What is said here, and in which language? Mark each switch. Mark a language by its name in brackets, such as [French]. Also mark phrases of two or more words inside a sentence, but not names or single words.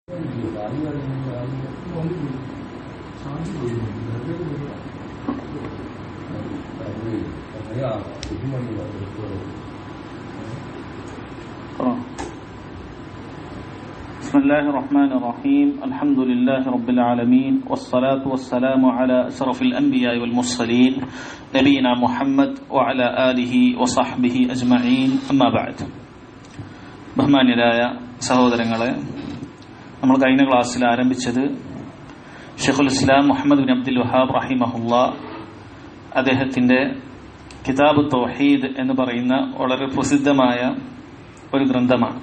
[Arabic] بسم الله الرحمن الرحيم الحمد لله رب العالمين والصلاة والسلام على أشرف الأنبياء والمرسلين نبينا محمد وعلى آله وصحبه أجمعين أما بعد. [Malayalam] ബഹുമാന്യരായ സഹോദരങ്ങളെ, നമ്മൾ കഴിഞ്ഞ ക്ലാസ്സിൽ ആരംഭിച്ചത് ഷെയ്ഖുൽ ഇസ്ലാം മുഹമ്മദ് ബിൻ അബ്ദുൽ വഹാബ് റഹിമഹുല്ലാ അദ്ദേഹത്തിന്റെ കിതാബ് തൗഹീദ് എന്ന് പറയുന്ന വളരെ പ്രസിദ്ധമായ ഒരു ഗ്രന്ഥമാണ്.